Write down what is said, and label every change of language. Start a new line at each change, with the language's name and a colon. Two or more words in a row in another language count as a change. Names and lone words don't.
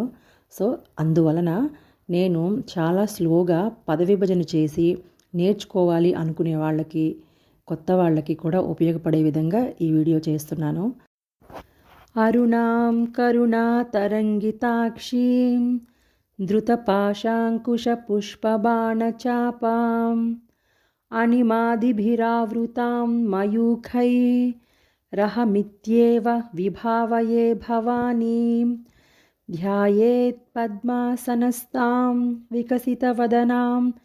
Telugu: సో అందువలన నేను చాలా స్లోగా పద విభజన చేసి నేర్చుకోవాలి అనుకునే వాళ్ళకి, కొత్త వాళ్ళకి కూడా ఉపయోగపడే విధంగా ఈ వీడియో చేస్తున్నాను.
Sanskrit: అరుణాం కరుణా తరంగితాక్షీం धृतपाशाङ्कुशपुष्पबाणचापाम् अनिमादिभिरावृतां मयूखैरहमित्येव विभावये भवानीं ध्यायेत् पद्मासनस्तां विकसितवदनां